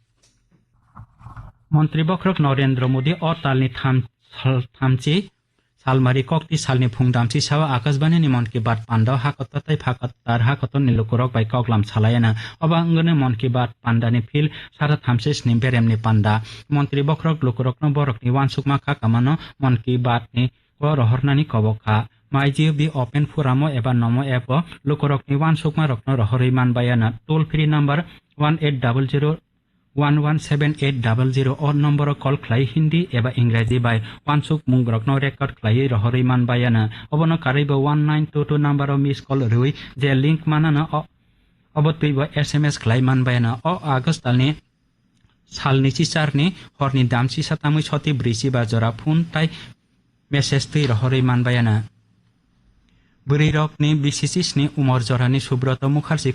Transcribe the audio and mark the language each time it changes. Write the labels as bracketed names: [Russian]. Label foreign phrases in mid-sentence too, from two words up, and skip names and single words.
[Kok Borok] Mantri Bokrok Narendra Modi o talni thamchi Salmari kokti salni phungdamchi sawa Akashbani ni Mon Ki Baat panda hakotatai phakatar hakoton ni lukurok bai koklam salayana oba ngone Mon Ki Baat panda ni phil sara thamsis ni berem ni panda Mantri Bokrok lukurok no borok ni wansukma kha kamano Mon Ki Baat ni ko rohornani kobokha MyGov open foramo eba nomo app lukurok ni wansukma rokno rohorei manbayana [English] toll free number [Kok Borok] 1800 117800 [English] or number call [Kok Borok] khlai Hindi eba Engraji by wansuk mungrokno record khlai rohorei manbayana obono karaibo 1922 [English] number of miss call [Kok Borok] rui je link manana obotwibo SMS khlai manbayana o August talni salni chisarni horni damchi satamui choti brisi ba jora phone tai message tei rohorei manbayana Burirok ni BCCS ni Umar Jorani Subrata Mukherjee